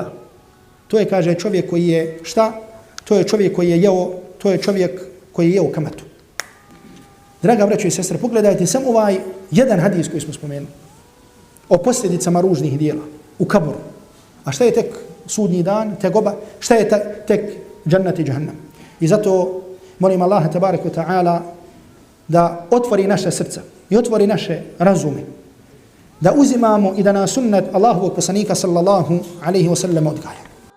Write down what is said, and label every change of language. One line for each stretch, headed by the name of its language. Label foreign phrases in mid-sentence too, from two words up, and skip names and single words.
Bosnian: To je, kaže, čovjek koji je, šta? To je čovjek koji je jeo, to je čovjek koji je jeo kamatu. Draga braćo i sestre, pogledajte samo ovaj jedan hadis koji smo spomenuli o posljedicama ružnih dijela u kaboru. A šta je tek sudnji dan, tegoba, šta je tek džannat i džahannam. I zato molim Allaha
Arabic: تبارك وتعالى
Bosnian: da otvori naše srca i otvori naše razume, da uzimamo i da nas sunnet Allahovog poslanika
Arabic: صلى الله عليه وسلم
Bosnian: odgaja.